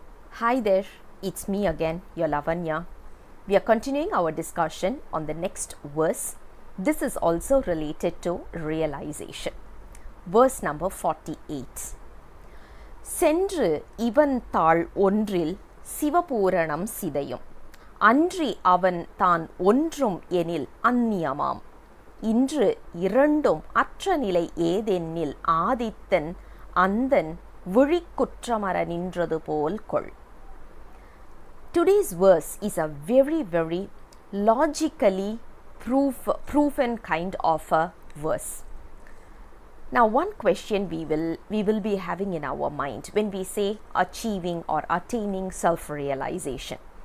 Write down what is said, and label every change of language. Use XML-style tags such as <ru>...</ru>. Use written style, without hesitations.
<en>Hi there, it's me again, your Lavanya. We are continuing our discussion on the next verse. This is also related to realization. Verse number 48.</en> <ta>சென்று இவன் தாள் ஒன்றில் சிவபூரணம் சிதையும், அன்றி அவன் தான் ஒன்றும் எனில் அந்நியமாம், இன்று இரண்டும் அற்ற நிலை ஏதென்னில் ஆதித்தன் அந்தன் விழிக்குற்றமர நின்றது போல் கொள்.</ta> <en>Today's verse is a very logically proven kind of a verse. Now, one question we will be having in our mind when we say achieving or attaining self-realization.</en>